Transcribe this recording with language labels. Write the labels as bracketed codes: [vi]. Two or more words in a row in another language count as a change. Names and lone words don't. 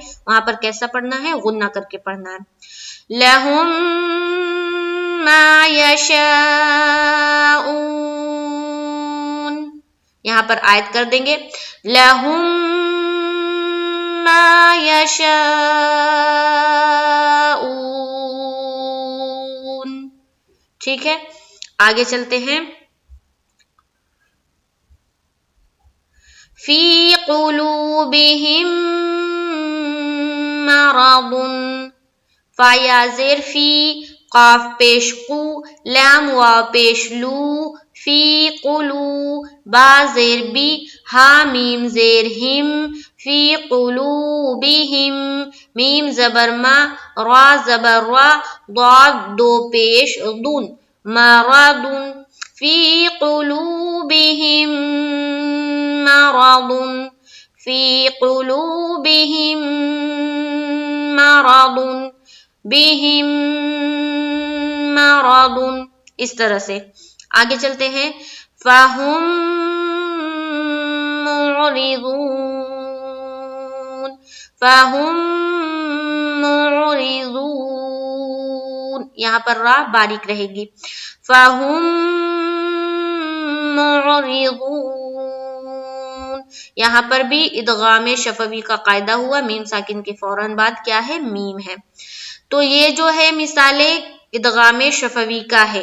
[ur] وہاں پر کیسا پڑھنا ہے, غنہ کر کے پڑھنا ہے. [ar] لہم ما یشاءون, [ur] یہاں پر آیت کر دیں گے [ar] لہم ما یشاءون. [ur] ٹھیک ہے. آگے چلتے ہیں. [ar] فی قلوبہم مرض, [ur] فا یا زیر فی, قاف پیش قو, لام واو پیش لو, فی قلو, با زیر بی, ہا میم زیر ہم, [ar] فی قلوبہم, [ur] میم زبر ما, را زبر را, ضاد دو پیش دون, مرض, [ar] فی قلوبہم مرض, فی قلوبہم مرض, بہم مرض. [ur] اس طرح سے آگے چلتے ہیں. [ar] فَهُمْ مُعْرِضُونَ, فَهُمْ مُعْرِضُونَ, [ur] یہاں پر را باریک رہے گی. [ar] فَهُمْ مُعْرِضُونَ, [ur] یہاں پر بھی ادغام شفوی کا قاعدہ ہوا, میم ساکن کے فوراً بعد کیا ہے, میم ہے. تو یہ جو ہے مثالیں ادغام شفوی کا ہے.